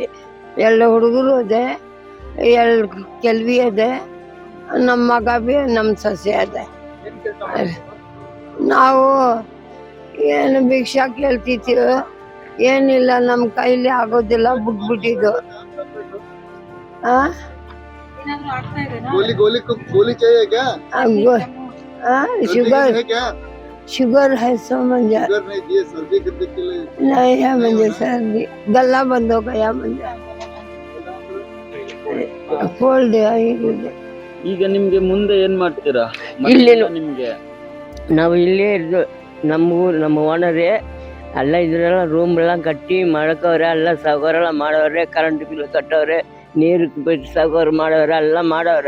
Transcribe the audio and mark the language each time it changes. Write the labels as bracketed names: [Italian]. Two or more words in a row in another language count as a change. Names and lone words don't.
[Kannada] 2 ಹುಡುಗರು ಇದೆ, 2 ಕೆಲ್ವಿ ಇದೆ, ನಮ್ಮ ಮಗ ಬಿ, ನಮ್ಮ ಸೊಸೆ ಇದೆ. ನಾವು ಏನು ಭಿಕ್ಷಾ ಕೇಳ್ತಿದ್ದೀವಿ, ಏನಿಲ್ಲ, ನಮ್ಮ ಕೈಲಿ ಆಗೋದಿಲ್ಲ, ಬಿಟ್ಬಿಟ್ಟಿದ್ದು. [Hindi] शुगर है समझा नहीं है मुझे, सर्दी गला बंद हो गया मुझे, [English] cold. [Kannada] ಈಗ ನಿಮ್ಗೆ ಮುಂದೆ ಏನ್ ಮಾಡ್ತೀರಾ? ನಿಮ್ಗೆ ನಾವು ಇಲ್ಲೇ ಇದ್ದು ನಮ್ಮ ಓನರೇ ಎಲ್ಲ ಇದ್ರೆಲ್ಲ ರೂಮ್ ಎಲ್ಲ ಕಟ್ಟಿ ಮಾಡ್ಕವ್ರೆ, ಎಲ್ಲ ಸೌಕರ್ಯ ಮಾಡವ್ರೆ, [English] current bill [Kannada] ಕಟ್ಟವ್ರೆ, ನೀರು ಸೌಕರ್ಯ ಮಾಡವ್ರೆ, ಎಲ್ಲ ಮಾಡವ್ರೆ.